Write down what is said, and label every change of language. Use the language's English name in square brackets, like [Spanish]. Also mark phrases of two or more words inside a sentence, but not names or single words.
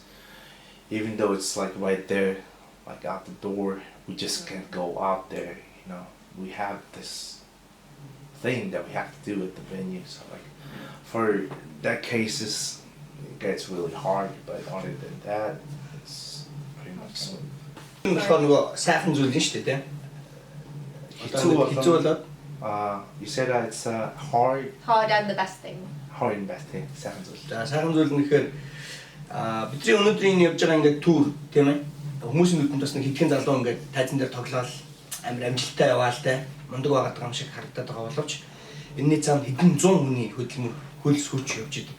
[English] Even though it's right there, out the door, we just can't go out there. We have this thing that we have to do at the venue. So for that cases, it gets really hard. But other than that, it's pretty much smooth. [Mongolian] болохоор нөгөө сайхан зүйл нь шүү дээ, тийм. Хэцүү болоод [English] you said it's hard And the best thing. and best thing. [Mongolian] сайхан зүйл. За сайхан зүйл нь гэхээр бидний өнөөдрийн явж байгаа ингээд тур тийм ээ. Хүмүүсийн нүдэнд бас нэг хэдхэн залуу ингээд тайзан дээр тоглоод амжилттай яваалтай мундаг байгаа юм шиг харагдаад байгаа боловч энэний цаана хэдэн зуун хүний хөдөлмөр хөлс хүч явж идэг.